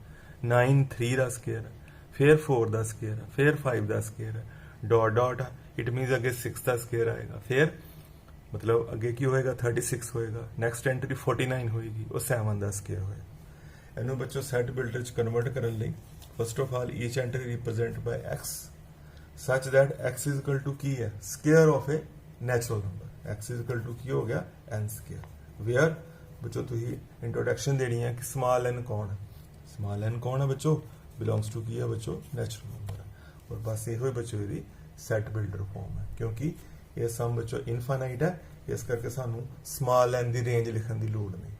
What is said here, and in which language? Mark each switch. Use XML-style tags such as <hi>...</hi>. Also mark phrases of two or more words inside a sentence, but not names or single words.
<pa>9 3 ਦਾ ਸਕੇਅਰ ਹੈ, ਫਿਰ 4 ਦਾ ਸਕੇਅਰ ਹੈ, ਫਿਰ 5 ਦਾ ਸਕੇਅਰ ਹੈ,</pa> <en>dot dot</en> <pa>ਹੈ</pa> <en>it means</en> <pa>ਅੱਗੇ 6 ਦਾ ਸਕੇਅਰ ਆਏਗਾ, ਫਿਰ मतलब ਅੱਗੇ ਕੀ ਹੋਏਗਾ 36 ਹੋਏਗਾ,</pa> <en>next entry</en> <pa>49 ਹੋਏਗੀ ਉਹ 7 ਦਾ ਸਕੇਅਰ ਹੋਏਗਾ। ਇਹਨੂੰ ਬੱਚੋ</pa> <en>set builder</en> <pa>ਚ ਕਨਵਰਟ ਕਰਨ ਲਈ</pa> <en>first of all each entry represent by x such that x is equal to</en> <pa>ਕੀ ਹੈ</pa> <en>square of a natural number। x is equal to</en> <pa>ਕੀ ਹੋ ਗਿਆ</pa> <en>n square.</en> <pa>ਵੇਅਰ ਬੱਚੋ ਤੁਸੀਂ ਇੰਟਰੋਡਕਸ਼ਨ ਦੇਣੀ ਹੈ ਕਿ</pa> <en>small n</en> <pa>ਕੌਣ ਹੈ।</pa> <en>small n</en> <pa>ਕੌਣ ਹੈ ਬੱਚੋ</pa> <en>belongs to</en> <pa>ਕੀ ਹੈ ਬੱਚੋ</pa> <en>natural number</en> <pa>ਹੈ। ਔਰ ਬਸ ਇਹੋ ਹੀ ਬੱਚੋ ਇਹਦੀ</pa> <en>set builder form</en> <pa>ਹੈ ਕਿਉਂਕਿ ਇਹ ਸਮ ਬੱਚੋ ਇਨਫਾਈਨਾਈਟ ਹੈ ਇਸ ਕਰਕੇ ਸਾਨੂੰ</pa> <en>small n</en> <pa>ਦੀ ਰੇਂਜ ਲਿਖਣ ਦੀ ਲੋੜ ਨਹੀਂ।</pa>